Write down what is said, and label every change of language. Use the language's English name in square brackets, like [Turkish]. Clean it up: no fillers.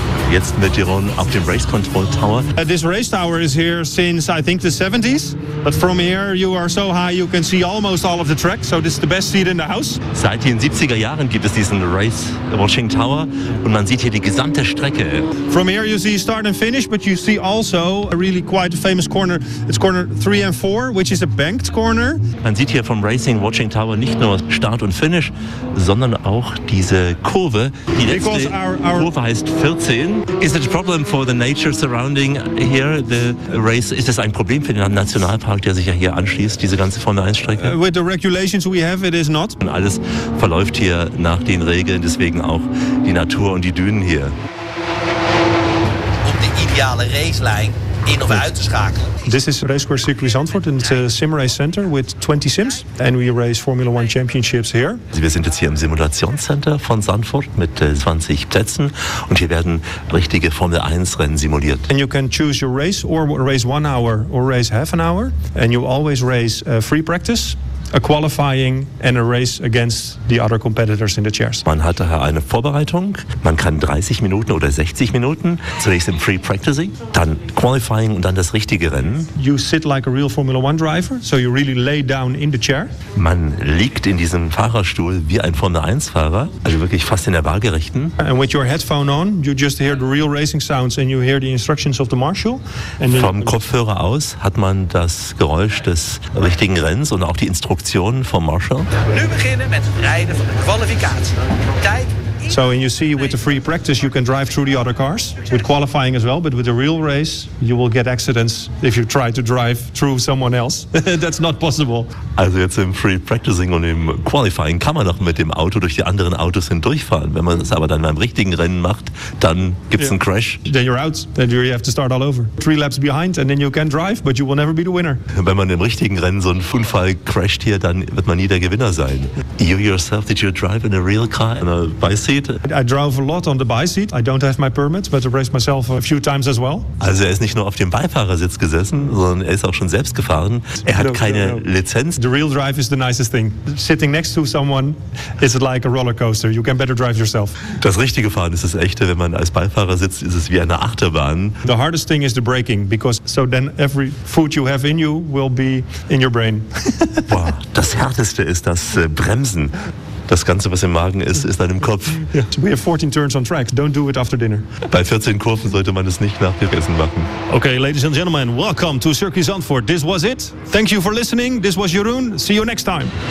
[German] Jetzt mit Jeroen auf dem Race Control Tower. [English] This race tower is here since I think the 70s. But from here you are so high you can see almost all of the track. So this is the best seat in the house. [German] Seit den 70er Jahren gibt es diesen Race Watching Tower und man sieht hier die gesamte Strecke. [English] From here you see start and finish, but you see also a really quite famous corner. It's corner 3 and 4, which is a banked corner. [German] Man sieht hier vom Racing Watching Tower nicht nur Start und Finish, sondern auch diese Kurve. Die letzte Kurve heißt 14. [English] Is it a problem for the nature surrounding here the race? [German] Ist das ein Problem für den Nationalpark, der sich ja hier anschließt, diese ganze Formel 1 Strecke? [English] With the regulations we have, it is not. [German] Und alles verläuft hier nach den Regeln, deswegen auch die Natur und die Dünen hier. [Dutch] Um die ideale Racelijn in of uit te schakelen. [English] This is Race Course Circuit Zandvoort, and it's a sim race center with 20 sims, and we race Formula One championships here. [German] Wir sind jetzt hier im Simulationscenter von Zandvoort mit 20 Plätzen, und hier werden richtige Formel 1 Rennen simuliert. [English] And you can choose your race, or race 1 hour, or race half an hour, and you always race free practice, a qualifying and a race against the other competitors in the chairs. [German] Man hat daher eine Vorbereitung. Man kann 30 Minuten oder 60 Minuten zunächst im Free Practicing, dann Qualifying und dann das richtige Rennen. [English] You sit like a real Formula One driver, so you really lay down in the chair. [German] Man liegt in diesem Fahrerstuhl wie ein Formel 1 Fahrer, also wirklich fast in der Waagerechten. [English] And with your headphone on, you just hear the real racing sounds and you hear the instructions of the marshal. And [German] then vom Kopfhörer aus hat man das Geräusch des richtigen Rennens und auch die Instruktion von Marshall. [Dutch] Nu beginnen met het rijden van de kwalificatie. Tijd. [English] So, and you see, with the free practice, you can drive through the other cars, with qualifying as well, but with the real race, you will get accidents if you try to drive through someone else. That's not possible. [German] Also jetzt im Free Practicing und im Qualifying kann man noch mit dem Auto durch die anderen Autos hindurchfahren. Wenn man es aber dann beim richtigen Rennen macht, dann gibt es einen Crash. [English] Then you're out, then you have to start all over. 3 laps behind and then you can drive, but you will never be the winner. [German] Wenn man im richtigen Rennen so einen Unfall crasht hier, dann wird man nie der Gewinner sein. [English] You yourself, did you drive in a real car, in a bicycle? I drove a lot on the bike seat. I don't have my permit, but I raced myself a few times as well. [German] Also er ist nicht nur auf dem Beifahrersitz gesessen, sondern er ist auch schon selbst gefahren. Er hat keine Lizenz. [English] The real drive is the nicest thing. Sitting next to someone is like a roller coaster. You can better drive yourself. [German] Das richtige Fahren ist das echte. Wenn man als Beifahrer sitzt, ist es wie eine Achterbahn. [English] The hardest thing is the braking, because so then every foot you have in you will be in your brain. [German] Wow, das härteste ist das Bremsen. Das Ganze, was im Magen ist, ist dann im Kopf. [English] Yeah. We have 14 turns on tracks. Don't do it after dinner. [German] Bei 14 Kurven sollte man es nicht nach dem Essen machen. [English] Okay, ladies and gentlemen, welcome to Circuit Zandvoort. This was it. Thank you for listening. This was Jeroen. See you next time.